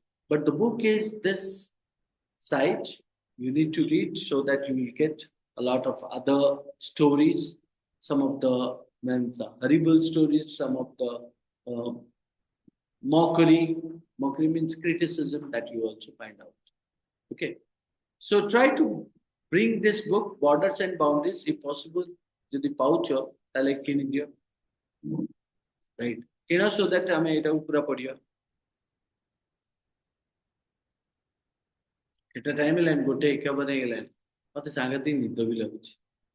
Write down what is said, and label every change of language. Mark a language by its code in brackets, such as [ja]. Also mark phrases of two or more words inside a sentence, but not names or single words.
[en] But the book is this side you need to read so that you will get a lot of other stories, some of the horrible stories, some of the uh, mockery. Mockery means criticism that you also find out. Okay. So try to bring this book, Borders and Boundaries, if possible, to the pouch of like in India. Right. So that [or] ଆମେ ଏଟାକୁ ପୁରା ପଢିବା ଏଟା ଟାଇମ ହେଲାଣି 1:51 ହେଇଗଲାଣି ମତେ ସାଂଘାତିକ ନିଦ ବି ଲାଗୁଛି